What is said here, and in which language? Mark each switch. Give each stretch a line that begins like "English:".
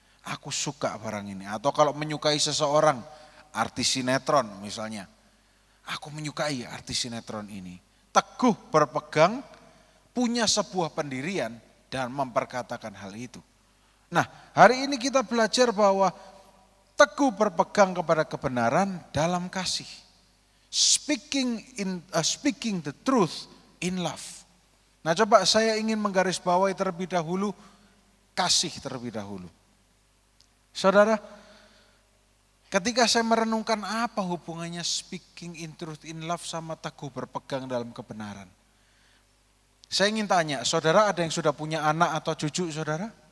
Indonesian: Aku suka barang ini. Atau kalau menyukai seseorang, artis sinetron misalnya. Aku menyukai artis sinetron ini. Teguh berpegang, punya sebuah pendirian dan memperkatakan hal itu. Nah, hari ini kita belajar bahwa teguh berpegang kepada kebenaran dalam kasih.
English: Speaking the truth in love.
Indonesian: Nah, coba saya ingin menggarisbawahi terlebih dahulu kasih terlebih dahulu. Saudara, ketika saya merenungkan apa hubungannya
English: speaking in truth in love
Indonesian: sama teguh berpegang dalam kebenaran. Saya ingin tanya, saudara ada yang sudah punya anak atau cucu saudara?